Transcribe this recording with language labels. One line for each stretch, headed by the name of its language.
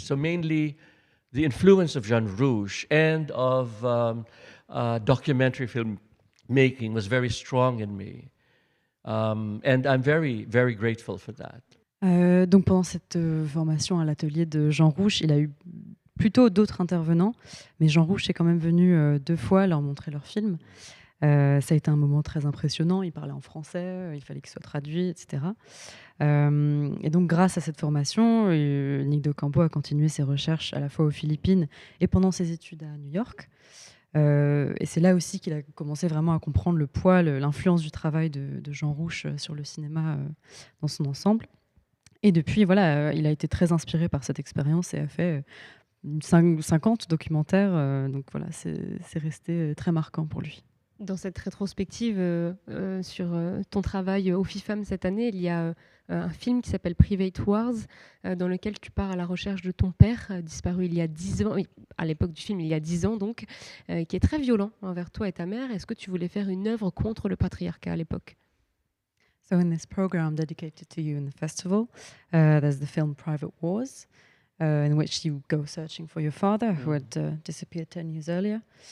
English: So mainly the influence of Jean Rouch and of documentary film making was very strong in me. And I'm very, very grateful for that.
French: Donc pendant cette formation à l'atelier de Jean Rouch, il a eu plutôt d'autres intervenants, mais Jean Rouch est quand même venu 2 fois leur montrer leur film. Ça a été un moment très impressionnant, il parlait en français, il fallait qu'il soit traduit, etc. Et donc grâce à cette formation, Nick Deocampo a continué ses recherches à la fois aux Philippines et pendant ses études à New York. Et c'est là aussi qu'il a commencé vraiment à comprendre le poids, l'influence du travail de Jean Rouch sur le cinéma dans son ensemble. Et depuis, voilà, il a été très inspiré par cette expérience et a fait 50 documentaires. Donc voilà, c'est resté très marquant pour lui. Dans cette rétrospective sur ton travail au FIFAM cette année, il y a un film qui s'appelle Private Wars, dans lequel tu pars à la recherche de ton père, disparu il y a 10 ans, à l'époque du film, il y a 10 ans donc, qui est très violent envers toi et ta mère. Est-ce que tu voulais faire une œuvre contre le patriarcat à l'époque?
English: So in this program dedicated to you in the festival, there's the film Private Wars, in which you go searching for your father, who had disappeared 10 years earlier.